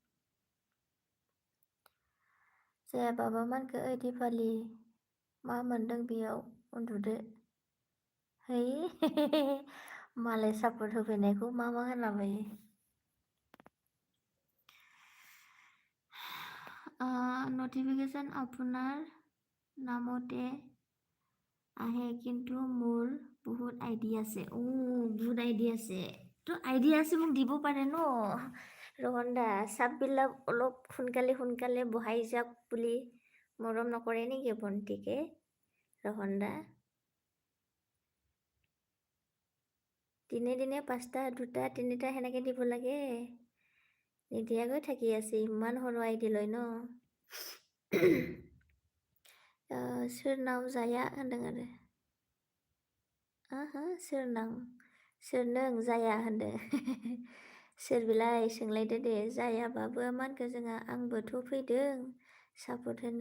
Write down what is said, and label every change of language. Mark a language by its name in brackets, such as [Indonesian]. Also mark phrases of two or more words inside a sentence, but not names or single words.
[Bodo] जायाबाबा मा होनखो ओइ दिपालि मा मोनदों बेयाव उन्दुदो। है मालाय सापर्ट होफैनायखौ मा होनलाबायो। [Assamese] न'टिफिकेशन আপোনাৰ নামতে আহে কিন্তু মোৰ বহুত আইডি আছে। বহুত আইডি আছে তো আইডি আছে মোক দিব পাৰে ন ৰোহন দা। চাববিলাক অলপ সোনকালে বহাই যাওক বুলি মৰম নকৰে নেকি ভণ্টিকে ৰোহন দা? দিনে 5টা 2টা 3টা সেনেকৈ দিব লাগে। নিদিয়াকৈ থাকি আছে ইমান সৰু আইডি লয় ন। [Bodo] सोरनाव जाया होनदों आरो। सोरनों जाया होनदों। सोर बिलाय सोंलायदो दे। जायाबाबो मा होनखो जोंहा आंबोथ' फैदों सापर्ट होनो।